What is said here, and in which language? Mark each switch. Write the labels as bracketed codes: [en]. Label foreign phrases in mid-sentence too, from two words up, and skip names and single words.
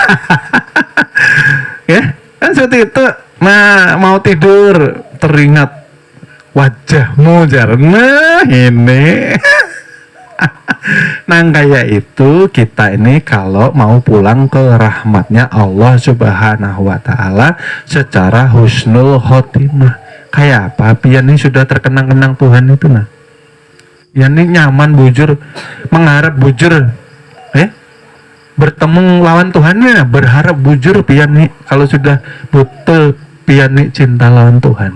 [id] Ya kan seperti itu. Nah, mau tidur teringat wajahmu jarna ini. Nah kayak itu kita ini kalau mau pulang ke rahmatnya Allah [ar] سبحانه وتعالى [id] secara [ar] حسن الخاتمة. [id] Kayak apa? [bjn] Pian ini sudah terkenang-kenang Tuhan itu nah. Pian ini nyaman bujur, mengharap bujur, bertemu lawan Tuhannya, berharap bujur pian ini kalau sudah betul pian ini cinta lawan Tuhan.